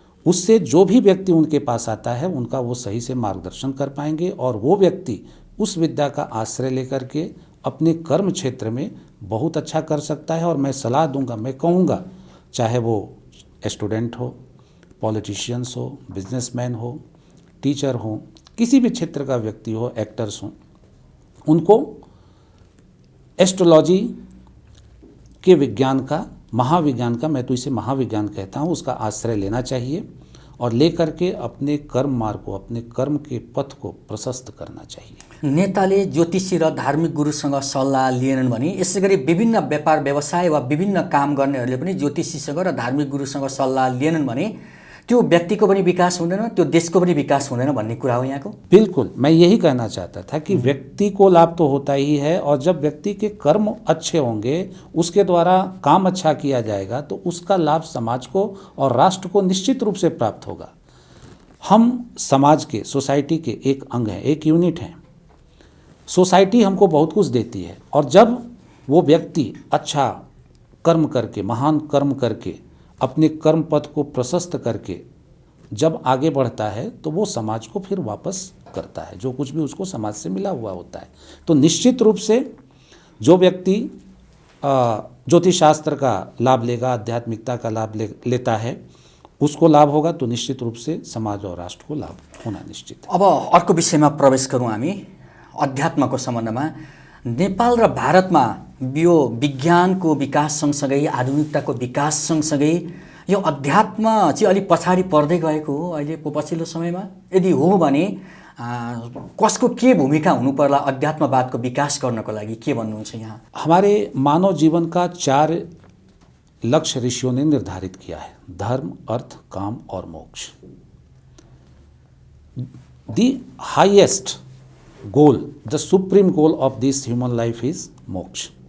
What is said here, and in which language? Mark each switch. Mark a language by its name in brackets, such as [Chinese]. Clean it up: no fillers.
[Hindi] उससे जो भी व्यक्ति उनके पास आता है उनका वो सही से मार्गदर्शन कर पाएंगे और वो व्यक्ति उस विद्या का आश्रय लेकर के अपने कर्म क्षेत्र में बहुत अच्छा कर सकता है। और मैं सलाह दूंगा, मैं कहूँगा, चाहे वो स्टूडेंट हो, पॉलिटिशियंस हो, बिजनेसमैन हो, टीचर हो, किसी भी क्षेत्र का व्यक्ति हो, एक्टर्स हो, उनको एस्ट्रोलॉजी के विज्ञान का, महाविज्ञान का, मैं तो इसे महाविज्ञान कहता हूँ, उसका आश्रय लेना चाहिए और लेकर के अपने कर्म मार्ग को, अपने कर्म के पथ को प्रशस्त करना चाहिए। [Nepali] नेताले ज्योतिषी र धार्मिक गुरुसँग सल्लाह लिएनन् भने यसै गरी विभिन्न व्यापार व्यवसाय वा विभिन्न काम गर्नेहरूले पनि ज्योतिषीसँग र धार्मिक गुरुसँग सल्लाह लिएनन् भने त्यो व्यक्तिको पनि विकास हुँदैन, त्यो देशको पनि विकास हुँदैन भन्ने कुरा हो यहाँको। [Hindi] बिल्कुल, मैं यही कहना चाहता था कि व्यक्ति को लाभ तो होता ही है और जब व्यक्ति के कर्म अच्छे होंगे, उसके द्वारा काम अच्छा किया जाएगा तो उसका लाभ समाज को और राष्ट्र को निश्चित रूप से प्राप्त होगा। हम समाज के, सोसाइटी के एक अंग हैं, एक यूनिट हैं। सोसाइटी हमको बहुत कुछ देती है और जब वो व्यक्ति अच्छा कर्म करके, महान कर्म करके, अपने कर्म पथ को प्रशस्त करके जब आगे बढ़ता है तो वो समाज को फिर वापस करता है, जो कुछ भी उसको समाज से मिला हुआ होता है। तो निश्चित रूप से जो व्यक्ति ज्योतिष शास्त्र का लाभ लेगा, आध्यात्मिकता का लाभ लेता है, उसको लाभ होगा, तो निश्चित रूप से समाज और राष्ट्र को लाभ होना निश्चित है। [Nepali] अब अर्को विषयमा प्रवेश गरौँ हामी, अध्यात्मको सम्बन्धमा। नेपाल र भारतमा यो विज्ञानको विकास सँगसँगै, आधुनिकताको विकास सँगसँगै यो अध्यात्म चाहिँ अलिक पछाडि पर्दै गएको हो अहिलेको पछिल्लो समयमा? यदि हो भने कसको के भूमिका हुनु पर्ला अध्यात्मवादको विकास गर्नको लागि, के भन्नुहुन्छ यहाँ? [Hindi] हमारे मानव जीवन का 4 लक्ष्य ऋषियों ने निर्धारित किया है: धर्म, अर्थ, काम और मोक्ष। [English] The highest goal, the supreme goal of this human life is moksha.